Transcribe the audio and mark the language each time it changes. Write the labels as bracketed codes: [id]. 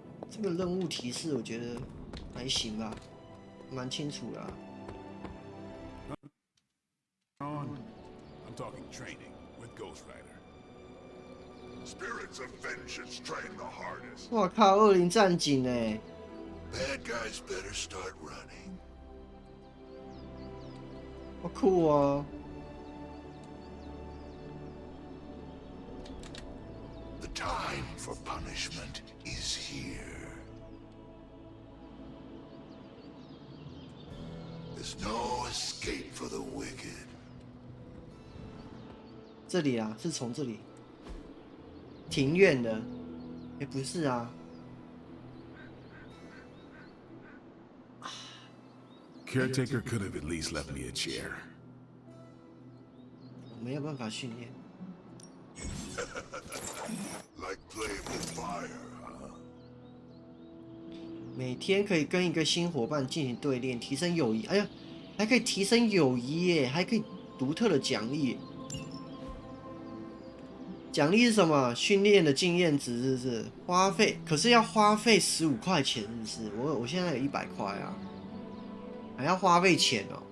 [zh] 这个任务提示我觉得还行吧，蛮清楚的啊。 [en] I'm talking training with Ghost Rider. Spirits of vengeance train the hardest. [zh] 我靠，恶灵战警哎！ [en] Bad guys better start running. [zh] 好酷哦！ [en] The time for punishment is here. There's no escape for the wicked. [zh] 这里啊，是从这里。庭院的，也不是啊。 [en] Caretaker could have at least left me a chair. [zh] 我没有办法训练。 [en] Like playing with fire, huh? [zh] 每天可以跟一个新伙伴进行对练，提升友谊。哎呀，还可以提升友谊耶，还可以独特的奖励。奖励是什么？训练的经验值是不是？花费可是要花费15块钱，是不是？我现在有100块啊，还要花费钱哦。